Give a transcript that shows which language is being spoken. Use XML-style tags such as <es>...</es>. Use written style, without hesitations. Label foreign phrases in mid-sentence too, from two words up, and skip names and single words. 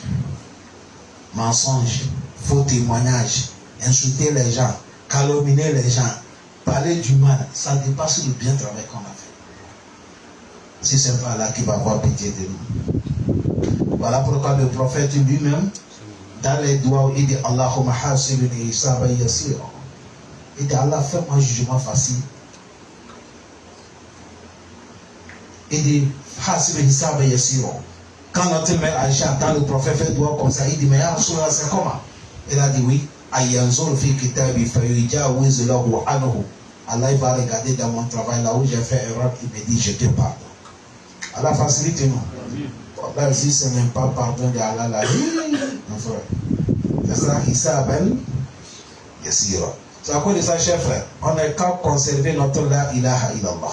<fr>Mensonge, faux témoignage, insulter les gens, calomnier les gens, parler du mal, ça dépasse le bien travail qu'on a fait. Si c'est pas là qui va avoir pitié de nous. Voilà pourquoi le prophète lui-même, dans les doigts, il dit</fr> <ar>اللهم حاسبني حسابا يسيرا.</ar> <fr>Il dit Allah, fais-moi un jugement facile. Il dit</fr> <ar>حاسبني حسابا يسيرا.</ar> <fr>Quand notre mère Aïcha entend le prophète fait doigt comme ça, il dit mais</fr> <ar>يا رسول الله,</ar> <fr>c'est comment? Elle a dit oui.</fr> <ar>أينظر في كتابي فيجاوز له عنه.</ar> <fr>Allah va regarder dans mon travail là où j'ai fait erreur, il me dit je te pardonne. Allah facilite nous. Là ici c'est même pas pardon de Allah là. Mon frère. C'est ça,</fr> <ar>حسابا يسيرا.</ar> <fr>C'est à cause de ça, chers frères, on n'est qu'à conserver notre</fr> <ar>لا إله إلا الله.</ar>